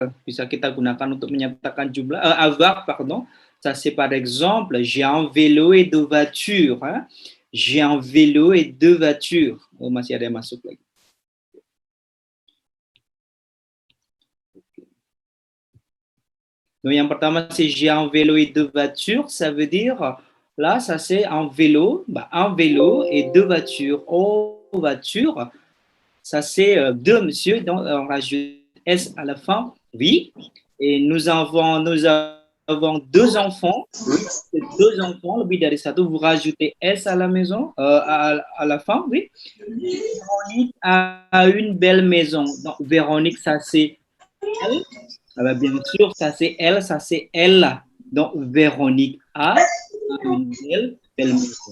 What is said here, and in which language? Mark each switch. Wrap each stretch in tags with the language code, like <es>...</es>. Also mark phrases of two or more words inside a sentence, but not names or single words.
<id>bisa kita gunakan untuk menyatakan jumlah</id> <fr>avoir, pardon. Ça c'est par exemple j'ai un vélo et deux voitures. Hein? J'ai un vélo et deux voitures.</fr> <id>Oh, masih ada yang masuk lagi. Donc, yang pertama,</id> <fr>c'est j'ai un vélo et deux voitures. Ça veut dire, là, ça c'est un vélo et deux voitures. Oh, voiture, ça c'est deux, monsieur. Donc, on rajoute S à la fin. Oui. Et nous avons deux enfants. C'est deux enfants,</fr> <id>lebih dari satu.</id> <fr>Vous rajoutez S à la maison, à la fin, oui. Véronique a une belle maison. Donc, Véronique, ça c'est elle. Ah bah, bien sûr, ça c'est elle, ça c'est elle. Donc, Véronique a une belle maison.</fr>